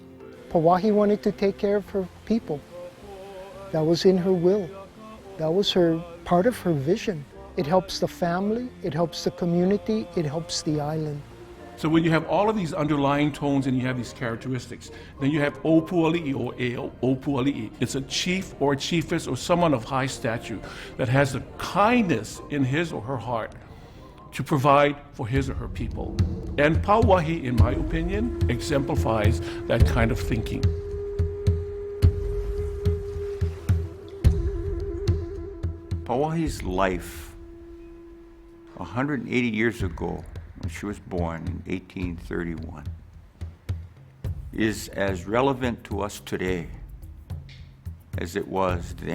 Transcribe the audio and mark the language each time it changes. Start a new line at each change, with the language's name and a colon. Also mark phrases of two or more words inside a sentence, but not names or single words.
English: Pauahi wanted to take care of her people. That was in her will. That was part of her vision. It helps the family, it helps the community, it helps the island. So when you have all of these underlying tones and you have these characteristics, then you have
Hawaiian: opu ali'i
English: or
Hawaiian: e opu ali'i.
English: It's a chief or a chiefess or someone of high stature that has the kindness in his or her heart to provide for his or her people. And Pauahi, in my opinion, exemplifies that kind of thinking. Pauahi's life, 180 years ago, when she was born in 1831, is as relevant to us today as it was then.